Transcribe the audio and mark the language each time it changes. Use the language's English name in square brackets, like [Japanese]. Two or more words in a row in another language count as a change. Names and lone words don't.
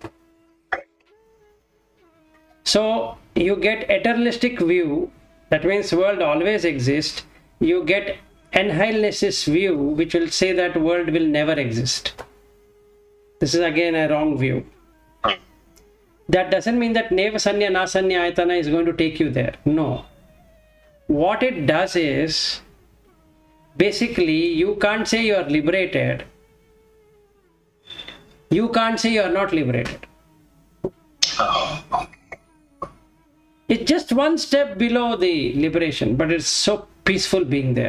[English] So you get eternalistic view, that means world always exists. You get annihilationist view, which will say that world will never exist. This is again a wrong view. That doesn't mean that [Pali] neva sanya na sanya ayatana [English] is going to take you there. No. What it does is, basically you can't say you are liberated. You can't say you are not liberated. It's just one step below the liberation, but it's so peaceful being there.